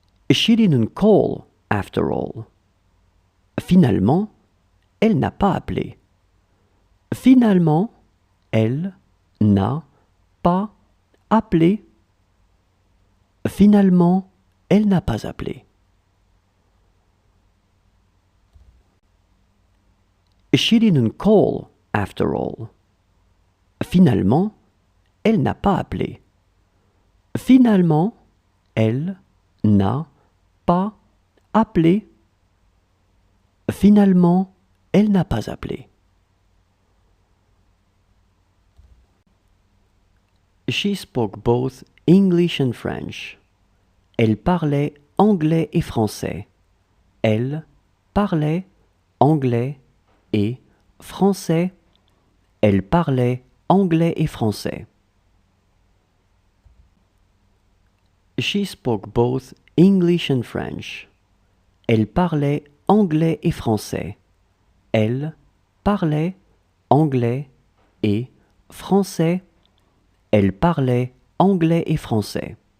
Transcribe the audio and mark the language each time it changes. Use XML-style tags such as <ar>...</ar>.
<en>She didn't call, after all.</en> <fr>Finalement, elle n'a pas appelé. Finalement, elle n'a pas appelé. Finalement, elle n'a pas appelé.</fr> <en>She didn't call, after all.</en> <fr>Finalement, elle n'a pas appelé. Finalement, elle n'a pas appelé. Finalement, elle n'a pas appelé.</fr> <en>She spoke both English and French.</en> <fr>Elle parlait anglais et français. Elle parlait anglais et français. Elle parlait anglais et français.</fr> <en>She spoke both English and French.</en> <fr>Elle parlait anglais et français. Elle parlait anglais et français. Elle parlait anglais et français.</fr>